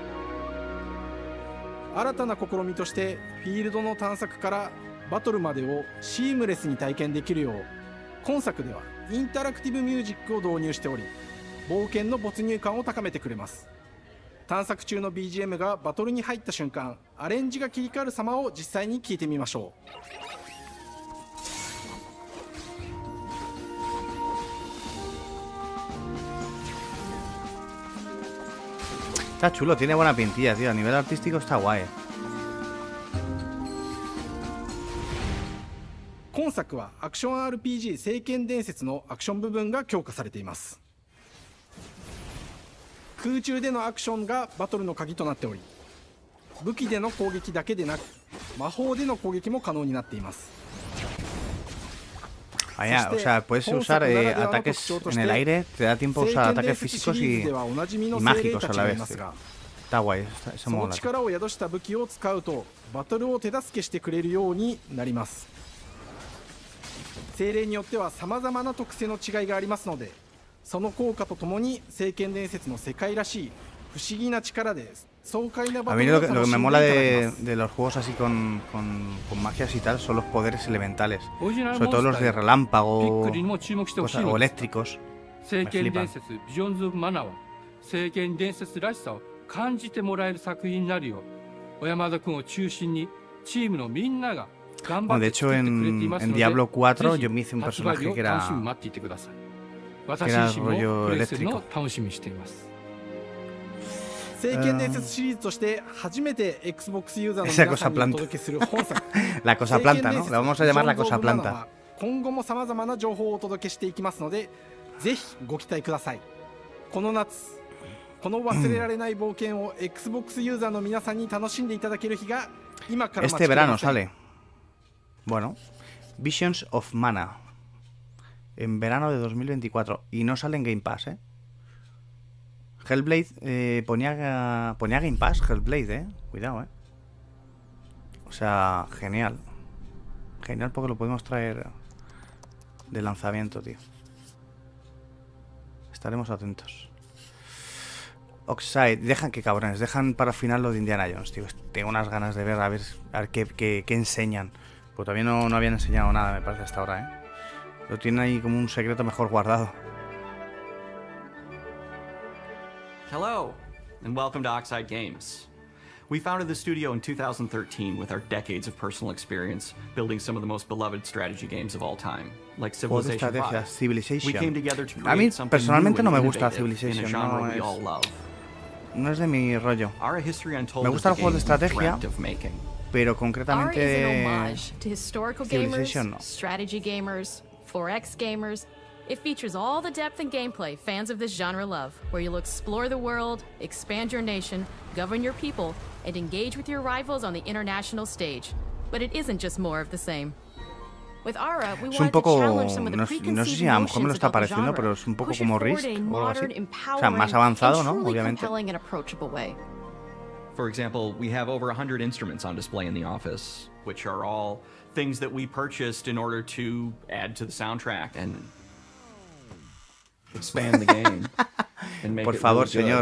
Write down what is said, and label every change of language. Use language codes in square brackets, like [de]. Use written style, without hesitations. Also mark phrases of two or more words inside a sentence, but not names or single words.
[ja] 新たな試みとしてフィールドの探索からバトルまでをシームレスに体験できるよう今作ではインタラクティブミュージックを導入しており、冒険の没入感を高めてくれます。探索中の BGM がバトルに入った瞬間、アレンジが切り替わる様を実際に聞いてみましょう。 [es] Está chulo, tiene buena pintilla, tío. A nivel artístico está guay. [ja] 今作はアクション RPG 聖剣伝説のアクション部分が強化されています。空中でのアクションがバトルの鍵となっており、武器での攻撃だけでなく魔法での攻撃も可能になっています。 [es] Ah, ya, o sea, puedes usar ataques en el aire, te da tiempo a usar ataques físicos y mágicos a la vez. Está guay, eso [ja] その [es] mola. [ja] 力を宿した武器を使うとバトルを手助けしてくれるようになります。精霊によっては様々な特性の違いがありますので、その効果とともに聖剣伝説の世界らしい不思議な力で爽快なバ [es] A [ja] ト [es] mí [ja] ルを [es] lo [ja] 楽 [es] que [ja] し [es] me [ja] んでいた [es] mola [ja] だけます。 [es] de los juegos así con magias y tal son los poderes elementales. Sobre todo los de relámpago o eléctricos. [ja] 聖剣伝説ビジョンズ・オブ・マナーは聖剣伝説らしさを感じてもらえる作品になるよう小山田君を中心にチームのみんなが頑張 [es] Bueno, [ja] っ [es] de [ja] て作 [es] hecho, [ja] ってくれています [es] en [ja] ので、 [es] Diablo 4 yo [ja] ぜ [es] me hice un [ja] ひ発売 [es] personaje [ja] 日を [es] que [ja] 楽しみ [es] era [ja] に待っていてください。 [es] que [ja] 私 [es] era [ja] 自身も [es] rollo [ja] プレイするのを [es] eléctrico. [ja] 楽しみにしています聖剣伝説シリーズとして初めて Xbox ユーザーの皆さんにお届けする本作 [es] La cosa planta, ¿no? La vamos a llamar la cosa planta. [ja] 今後も様々な情報をお届けしていきますので、ぜひご期待ください。この夏、この忘れられない冒険を Xbox ユーザーの皆さんに楽しんでいただける日が今から待ち [es] Este [ja] きれ [es] verano [ja] ません。 [es] sale. Bueno, Visions of Mana. En verano de 2024. Y no sale en Game Pass, ¿eh? Hellblade, ponía Game Pass, Hellblade, cuidado, o sea, genial. Genial porque lo podemos traer de lanzamiento, tío. Estaremos atentos. Oxide, dejan que cabrones, dejan para final lo de Indiana Jones, tío. Tengo unas ganas de ver a ver qué enseñan. Pues todavía no habían enseñado nada, me parece, hasta ahora, Lo tienen ahí como un secreto mejor guardado. [en] Hello, and welcome to Oxide Games. We founded the studio in 2013 with our decades of personal experience building some of the most beloved strategy games of all time, like [es] Juegos de [en] Civilization [es] estrategia, [en] 5. [es] Civilization. [en] We came together to [es] A mí [en] create something [es] personalmente [en] new [es] no [en] and [es] me gusta [en] innovative in a [es] Civilization, [en] genre [es] no [en] we all love. [es] es de mi rollo. [en] Our history untold [es] Me [en] is [es] gustan [en] the [es] los juegos de [en] game we [es] estrategia, [en] dreamt of making. [es] pero [en] Ara is an [es] concretamente [en] homage to historical [es] Civilization [en] gamers, [es] no. [en] strategy gamers, 4X gamers. It features all the depth and gameplay fans of this genre love, where you'll explore the world, expand your nation, govern your people, and engage with your rivals on the international stage. But it isn't just more of the same. With Ara, we [es] Es un [en] wanted to [es] poco, [en] challenge some of the [es] no sé [en] preconceived [es] si a lo mejor me lo [en] notions [es] está [en] about the [es] pareciendo, [en] genre, [es] pero es un poco [en] push it [es] como [en] forward [es] Risk [en] in a [es] o algo así. [en] modern, [es] O sea, más [en] empowering, [es] avanzado, [en] and [es] ¿no? [en] truly [es] Obviamente. [en] compelling and approachable way. For example, we have over 100 instruments on display in the office, which are all things that we purchased in order to add to the soundtrack and expand the game. And make [es] Por [en] it [es] favor, [en] really good.